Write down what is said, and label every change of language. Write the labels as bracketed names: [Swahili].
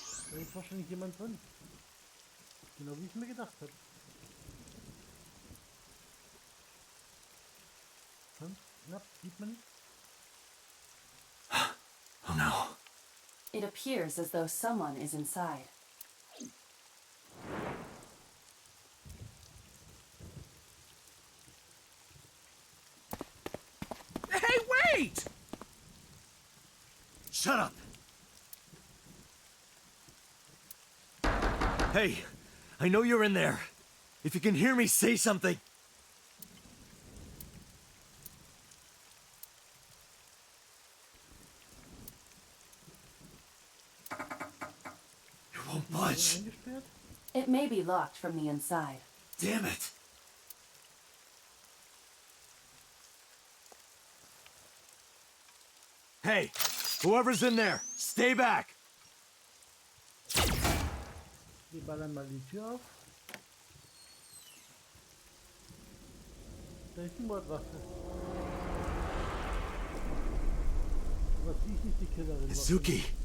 [German] Da ist wahrscheinlich jemand drin. Genau wie ich mir gedacht habe. Ganz knapp, sieht man nicht. [English] Oh no. It appears as though someone is inside. Hey, wait! Shut up! Hey, I know you're in there. If you can hear me, say something. You won't budge. [German] Eingesperrt? [English] It may be locked from the inside. Damn it. Hey, whoever's in there, stay back. [German] Wir ballern mal die Tür auf. Da ist die Mordwaffe. Aber sie ist nicht die Killerin. Izuki.